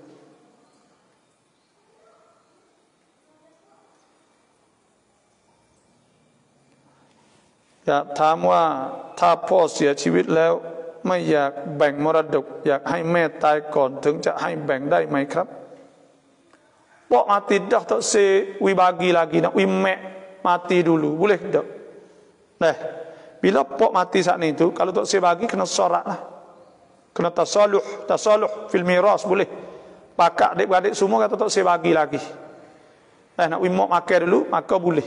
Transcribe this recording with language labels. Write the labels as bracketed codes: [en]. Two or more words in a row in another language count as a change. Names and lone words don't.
[th] Ya ถามว่าถ้าพ่อเสียชีวิตแล้วไม่อยากแบ่งมรดกอยากให้แม่ตายก่อนถึงจะให้แบ่งได้ไหมครับ [ms] Pok mati dah tak se wi bagi lagi nak wi mek mati dulu boleh tak? Nah, bila pok mati saat itu kalau tak se bagi kena sorak lah. Kena [ar] تصالح في الميراث [ms] boleh. Pakak adik-adik semua kata tak se bagi lagi. Nah, nak wi mok makan dulu maka boleh.